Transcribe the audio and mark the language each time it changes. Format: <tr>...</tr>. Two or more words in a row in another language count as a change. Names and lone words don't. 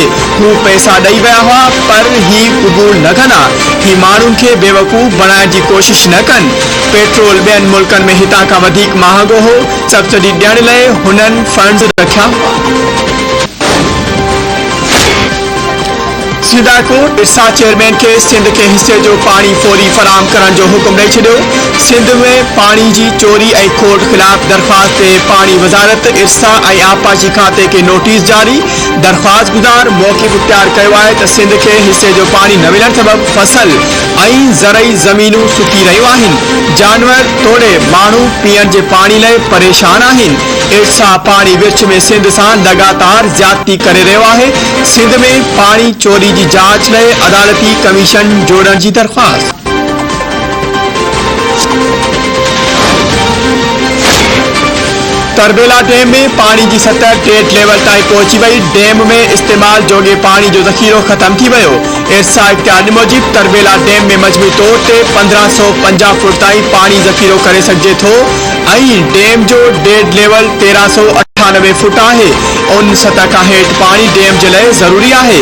<sd>हू पैसा ॾेई विया हुआ, पर ही क़बूल न कंदा। ही माण्हुनि खे बेवकूफ़ बणाइण जी कोशिश न कनि। पेट्रोल ॿियनि मुल्कनि में हितां खां वधीक महांगो हो। सब्सिडी ॾियण लाइ हुननि फंड्स रखिया हुआ। सिंध हाई कोर्ट इरसा चेयरमैन के सिंध के हिस्से जो पानी फौरी फराम करण जो हुक्म ॾेई छॾियो। सिंध में पानी जी चोरी ऐं खोट ख़िलाफ़ दरख़्वास्त ते पानी वज़ारत इरसा ऐं आबपाशी खाते के नोटिस जारी। दरख़्वास्त गुज़ार मौक़िफ़ इख्तियार कयो आहे त सिंध के हिस्से जो पानी न मिलण सबबि फसल ऐं ज़रई ज़मीनूं सुकी रहियूं आहिनि। जानवर तोड़े माण्हू पीअण जे पाणी लाइ परेशान आहिनि। इरसा पाणी विर्छ में सिंध सां लगातार ज़्यादती करे रहियो आहे। सिंध में पाणी चोरी जी जांच लाइ अदालती कमीशन जोड़ण जी दरख़्वास्त। तरबेला डैम में पानी की सतह टेट लेवल ताईं पहुंची वई। डैम में इस्तेमाल जोगे पानी जो ज़ख़ीरो ख़त्म थी वियो। इरसा इख्तियार मूजिब तरबेला डैम में मजमूई तौर ते 1550 फुट ताईं पानी ज़ख़ीरो करे सघिजे थो ऐं डैम जो</sd> <en>dead level</en> <sd>1398 फुट आहे। उन सतह खां हेठि पानी डैम जे लाइ ज़रूरी आहे।</sd>